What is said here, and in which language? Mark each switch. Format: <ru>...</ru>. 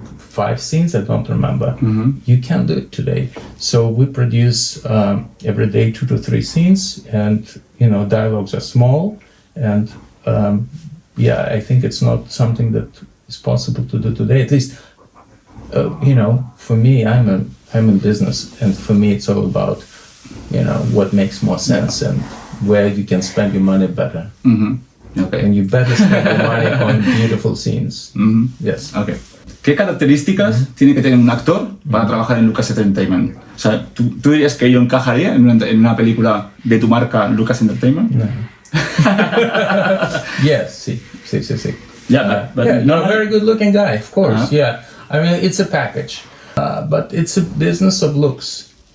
<en>5 scenes, I don't remember. You can do it today. So we produce every day 2 to 3 scenes, and dialogues are small, and I think it's not something that is possible to do today. At least, for me, I'm in business, and for me, it's all about what makes more sense and where you can spend your money better. Okay. And you better spend your money on beautiful scenes. Yes. Okay.</en> <es>¿Qué características tiene que tener un actor para trabajar en Lucas Entertainment? O sea, ¿tú dirías que yo encajaría en una película de tu marca Lucas Entertainment? No.</es> <en>Yes, sí. Yeah, but you're a very good-looking guy, of course. Yeah, I mean it's a package, but it's a business of looks.</en>